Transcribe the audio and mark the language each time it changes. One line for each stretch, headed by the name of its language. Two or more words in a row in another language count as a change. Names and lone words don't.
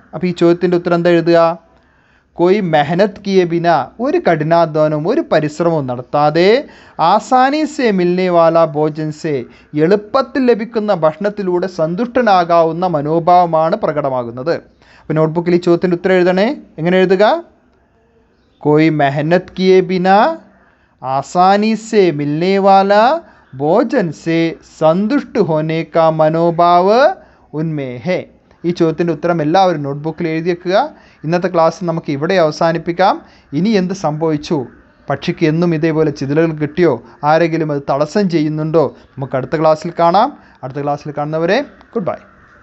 Malayalam: അപ്പോൾ ഈ ചോദ്യത്തിൻ്റെ ഉത്തരം എന്താ എഴുതുക,
Hindi: कोई मेहनत किए बिना
Malayalam: ഒരു കഠിനാധ്വാനവും ഒരു പരിശ്രമവും നടത്താതെ
Hindi: आसानी से मिलने वाला भोजन से
Malayalam: എളുപ്പത്തിൽ ലഭിക്കുന്ന ഭക്ഷണത്തിലൂടെ സന്തുഷ്ടനാകാവുന്ന മനോഭാവമാണ് പ്രകടമാകുന്നത്. അപ്പോൾ നോട്ട്ബുക്കിൽ ഈ ചോദ്യത്തിൻ്റെ ഉത്തരം എഴുതണേ. എങ്ങനെ എഴുതുക,
Hindi: कोई मेहनत किए बिना आसानी से मिलने वाला भोजन से संतुष्ट होने का मनोभाव उनमें है.
Malayalam: ഈ ചോദ്യത്തിൻ്റെ ഉത്തരം എല്ലാവരും നോട്ട്ബുക്കിൽ എഴുതി വെക്കുക. ഇന്നത്തെ ക്ലാസ് നമുക്ക് ഇവിടെ അവസാനിപ്പിക്കാം. ഇനി എന്ത് സംഭവിച്ചു, പക്ഷിക്ക് എന്നും ഇതേപോലെ ചിതലുകൾ കിട്ടിയോ, ആരെങ്കിലും അത് തടസ്സം ചെയ്യുന്നുണ്ടോ, നമുക്ക് അടുത്ത ക്ലാസ്സിൽ കാണാം. അടുത്ത ക്ലാസ്സിൽ കാണുന്നവരെ
English: good bye.